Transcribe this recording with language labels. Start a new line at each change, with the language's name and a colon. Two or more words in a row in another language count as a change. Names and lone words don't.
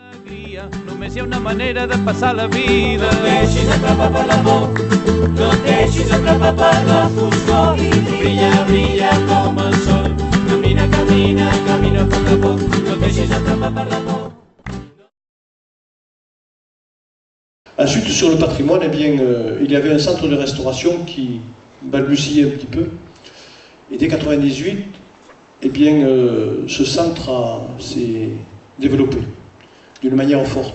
Catalan: cria, només hi ha una manera de passar la vida. No et deixis atrapar per l'amor, no et deixis atrapar per la foscor i brilla, brilla com el sol. Camina, camina, camina a poc a poc, no et deixis atrapar per l'amor.
French: Ensuite, sur le patrimoine, eh bien, il y avait un centre de restauration qui balbutiait un petit peu. Et dès 1998, eh bien, ce centre s'est développé d'une manière forte.